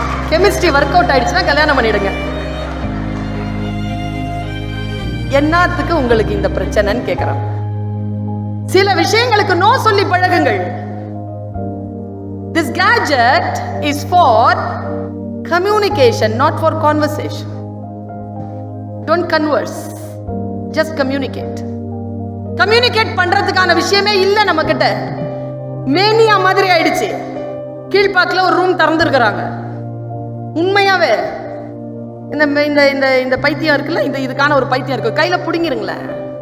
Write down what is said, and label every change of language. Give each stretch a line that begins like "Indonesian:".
Tamil: Chemistry work out ஆயிடுச்சுன்னா கல்யாணம் பண்ணிடுங்க. என்னத்துக்கு உங்களுக்கு இந்த பிரச்சனைன்னு கேக்குறேன். சில விஷயங்களுக்கு நோ சொல்லி பழகுங்கள்.
English: This gadget is for communication, not for conversation. Don't converse, just communicate.
Tamil: Communicate பண்றதுக்கான விஷயமே இல்ல நம்ம கிட்ட. மேனியா மாதிரி ஆயிடுச்சு. கீழ்பாக்கில் ஒரு ரூம் திறந்துருக்கிறாங்க. உண்மையாவே இந்த இந்த இந்த பைத்தியம் இருக்குல்ல, இந்த இதுக்கான ஒரு பைத்தியம் இருக்கு, கையில புடிங்கிருங்களேன்.